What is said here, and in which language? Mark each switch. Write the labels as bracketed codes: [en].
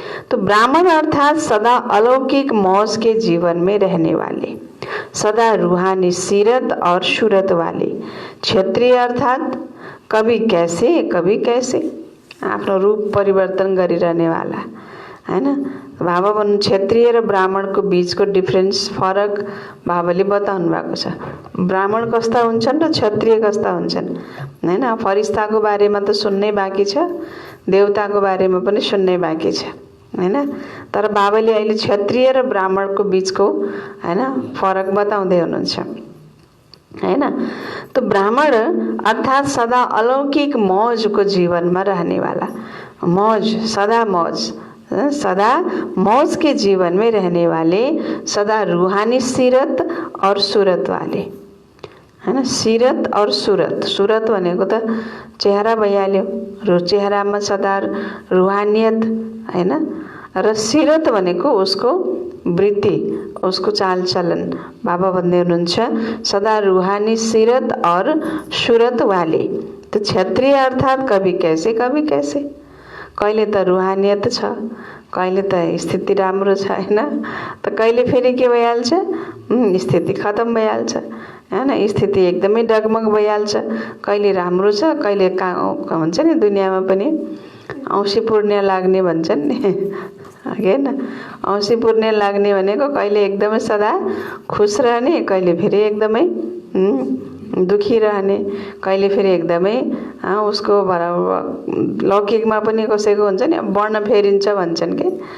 [hi] तो ब्राह्मण अर्थात सदा अलौकिक मौज के जीवन में रहने वाले, सदा रूहानी सीरत और सूरत वाले। क्षत्रिय अर्थात कभी कैसे कभी कैसे, [ne] आफ्नो रूप परिवर्तन गरिरहने वाला हैन। बाबा भन्नु क्षत्रिय र ब्राह्मणको बीचको डिफरेन्स, फरक बाबाले बताउनु भएको छ। ब्राह्मण कस्ता हुन्छन् र क्षत्रिय कस्ता हुन्छन् हैन। फरिस्ताको बारेमा त सुन्नै बाँकी छ, देवताको बारेमा पनि सुन्नै बाँकी छ हैन। तर बाबाले अहिले क्षत्रिय र ब्राह्मणको बीचको हैन फरक बताउँदै हुनुहुन्छ हैन। [hi] तो ब्राह्मण अर्थात सदा अलौकिक [ne] मौजको जीवनमा रहने वाला, [hi] मौज, सदा मौज, सदा मौज के जीवन में रहने वाले, सदा रूहानी सीरत और सूरत वाले हैन। [ne] सीरत और सूरत, सूरत भनेको त चेहरा भइहाल्यो, चेहरामा सदा रूहानियत हैन, र सीरत भनेको उसको वृत्ति, उसको चाल चलन। बाबा भन्दै हुनुहुन्छ [hi] सदा रूहानी सीरत और सूरत वाले। तो क्षत्रिय अर्थात कभी कैसे [ne] कभी कैसे, कहिले त रूहानियत छ, कहिले त स्थिति राम्रो छ हैन, त कहिले फेरि के भइहाल्छ? स्थिति खतम भइहाल्छ हैन, स्थिति एकदमै डगमग भइहाल्छ। कहिले राम्रो छ, कहिले हुन्छ नि दुनियाँमा पनि औँसी पुर्णे लाग्ने भन्छन् नि हैन। औँसी पुर्णे लाग्ने भनेको कहिले एकदमै सदा खुश रहने, कहिले फेरि एकदमै दुखी रहने, कहिले फेरि एकदमै उसको लौकिकमा पनि कसैको हुन्छ नि वर्ण फेरिन्छ भन्छन् के।